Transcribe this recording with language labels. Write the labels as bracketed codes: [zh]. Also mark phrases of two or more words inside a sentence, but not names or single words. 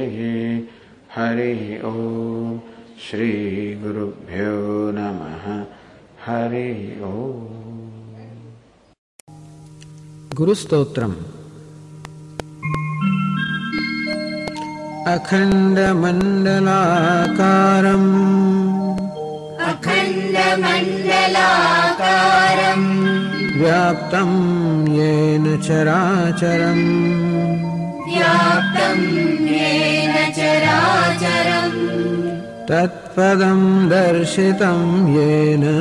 [sa] હરિ ઓમ. શ્રી ગુરુભ્યો નમઃ. હરિ ઓમ. ગુરુસ્તોત્રમ. અખંડમંડલાકારम् अखण्डमण्डलाकारम् व्याप्तं येन चराचरम् व्याप्तं येन चराचरम् तत्पदं दर्शितं येन